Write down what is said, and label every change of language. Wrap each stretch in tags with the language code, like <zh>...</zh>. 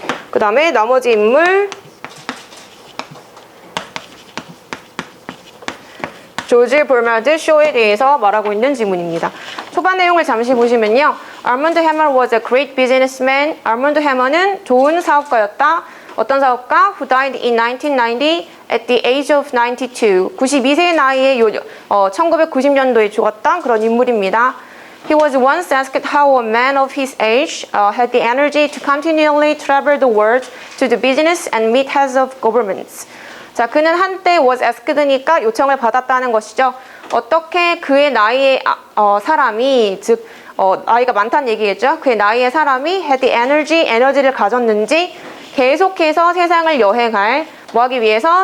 <ko>그 다음에 나머지 인물 조지 버나드 쇼에 대해서 말하고 있는 지문입니다. 초반 내용을 잠시 보시면요.</ko> <en>알몬드 해머 was a great businessman.</en> <ko>알몬드 해머는 좋은 사업가였다. 어떤 사업가?</ko> <en>Who died in 1990 at the age of 92.</en> <ko>92세의 나이에 1990년도에 죽었던 그런 인물입니다.</ko> <en>He was once asked how a man of his age had the energy to continually travel the world to do business and meet heads of governments.</en> <ko>자, 그는 한때 was asked니까 요청을 받았다는 것이죠. 어떻게 그의 나이의 사람이, 즉 나이가 많다는 얘기겠죠. 그의 나이의 사람이 had the energy, 에너지를 가졌는지 계속해서 세상을 여행할, 뭐 하기 위해서?</ko>